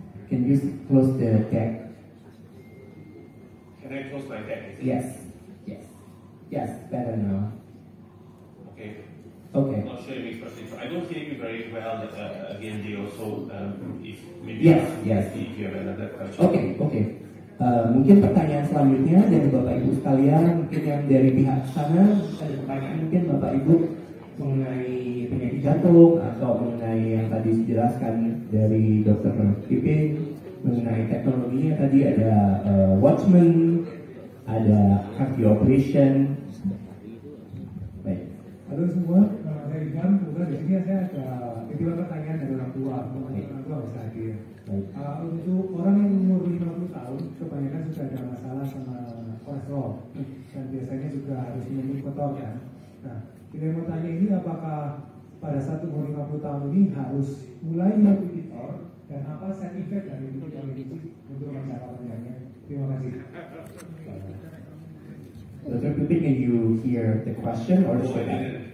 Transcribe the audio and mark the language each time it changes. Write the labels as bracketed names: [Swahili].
[English] Can you close the deck? Can I close my deck? Yes, better now. Okay. Okay. Not showing me first. I don't hear you very well again, Dio. So if maybe Yes. if you have another question. [Indonesian] Oke. Mungkin pertanyaan selanjutnya dari Bapak Ibu sekalian, mungkin yang dari pihak sana ada pertanyaan mungkin Bapak Ibu mengenai penyakit jantung atau mengenai yang tadi dijelaskan dari Dr. Pipin mengenai teknologinya tadi ada Watchman, ada cardio operation. Baik. Halo semua, saya Ivan. Kemudian di sini saya ada beberapa pertanyaan dari orang tua. Orang tua bisa hadir. Untuk orang yang umur 50 tahun, kebanyakan sudah ada masalah sama kolesterol dan biasanya juga harus minum kotor kan. Nah, kita mau tanya ini apakah pada saat umur 50 tahun ini harus mulai minum kotor dan apa side effect dari itu yang ini untuk mencapai pertanyaannya. Terima kasih. Dr. [English] Pipin, can you hear the question or should I?